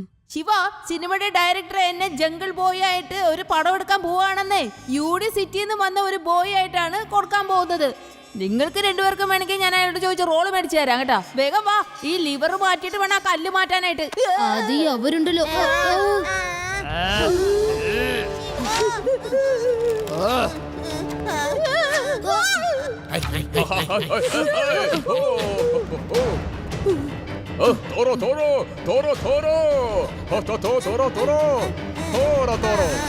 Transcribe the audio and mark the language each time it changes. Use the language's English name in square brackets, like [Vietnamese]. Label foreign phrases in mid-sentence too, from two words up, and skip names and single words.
[Malayalam] ശിവ, സിനിമയുടെ ഡയറക്ടർ എന്നെ [English] jungle boy [Malayalam] ആയിട്ട് ഒരു പടം എടുക്കാൻ പോവാണെന്നേ. യൂഡി സിറ്റിയിൽ നിന്ന് വന്ന ഒരു ബോയ് ആയിട്ടാണ് കൊടുക്കാൻ പോകുന്നത്. നിങ്ങൾക്ക് രണ്ടുപേർക്കും വേണമെങ്കിൽ ഞാൻ അയാളോട് ചോദിച്ച റോള് മേടിച്ചു തരാം കേട്ടാ. വേഗം വാ, ഈ ലിവർ മാറ്റിയിട്ട് വേണം ആ കല്ല് മാറ്റാനായിട്ട്. അത് അവരുണ്ടല്ലോ. Toro, toro, toro, toro, toro, toro, toro, toro, toro.